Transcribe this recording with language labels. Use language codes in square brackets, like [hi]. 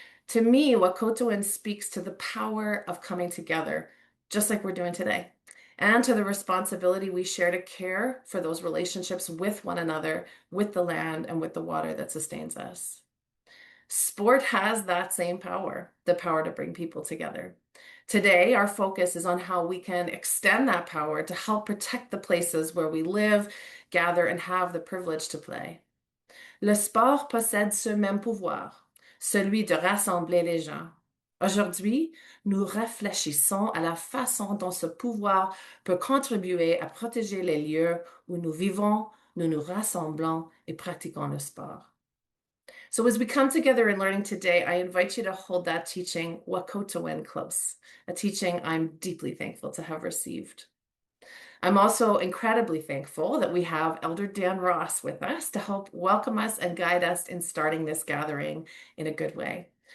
[en] To me, Wahkotowan speaks to the power of coming together, just like we're doing today, and to the responsibility we share to care for those relationships with one another, with the land, and with the water that sustains us. Sport has that same power, the power to bring people together. Today, our focus is on how we can extend that power to help protect the places where we live, gather, and have the privilege to play. [fr] Le sport possède ce même pouvoir, celui de rassembler les gens. Aujourd'hui, nous réfléchissons à la façon dont ce pouvoir peut contribuer à protéger les lieux où nous vivons, nous nous rassemblons et pratiquons le sport. [en] So as we come together in learning today, I invite you to hold that teaching Wakotawin close, a teaching I'm deeply thankful to have received. I'm also incredibly thankful that we have Elder Dan Ross with us to help welcome us and guide us in starting this gathering in a good way.